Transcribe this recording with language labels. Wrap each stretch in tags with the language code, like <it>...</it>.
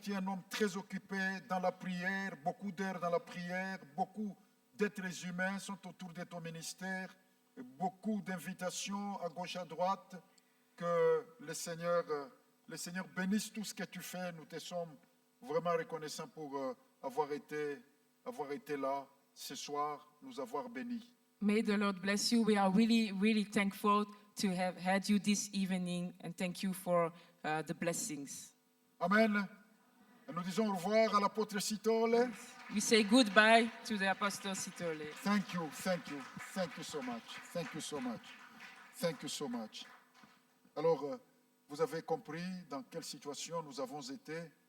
<fr>Tu es un homme très occupé dans la prière, beaucoup d'heures dans la prière, beaucoup d'êtres humains sont autour de ton ministère, beaucoup d'invitations à gauche, à droite. Que le Seigneur bénisse tout ce que tu fais. Nous te sommes vraiment reconnaissants pour avoir été là ce soir, nous avoir bénis.</fr> <en>May the Lord bless you. We are really, really thankful to have had you this evening, and thank you for the blessings. Amen.</en> <fr>Et nous disons au revoir à l'apôtre Sitole.</fr> <en>We say goodbye to the Apostle Sitole. Thank you so much. Thank you so much. Thank you so much.</en> <fr>Alors, vous avez compris dans quelle situation nous avons été.</fr>